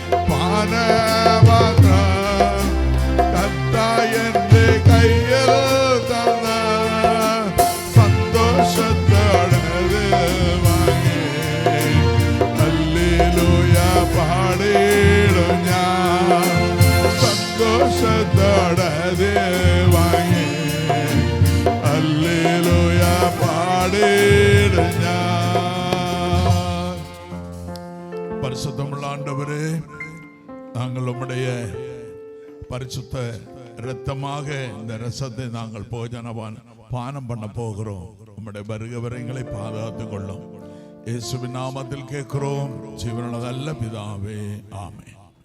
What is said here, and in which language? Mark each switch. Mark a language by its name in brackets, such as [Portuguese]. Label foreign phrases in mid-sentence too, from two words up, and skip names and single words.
[Malayalam] പാനപാത്രം കർത്താവ് എൻ്റെ കയ്യിൽ തന്ന സന്തോഷത്തോടെ വാങ്ങി ഹല്ലേലൂയ പാടിടും ഞാൻ സന്തോഷത്തോടെ വാങ്ങി ഹല്ലേലൂയ പാടിടും ഞാൻ പരിശുദ്ധമുള്ള [Tamil] ஆண்டவரே நாங்கள் உம்முடைய பரிசுத்த இரத்தமாக இந்த ரசத்தை நாங்கள் பானம் பண்ண போகிறோம் உம்முடைய வருகவரைகளை பாதுகாத்துக் கொள்ளும் இயேசுவின் நாமத்தில் கேட்கிறோம் ஜீவனுள்ள நல்ல பிதாவே ஆமென்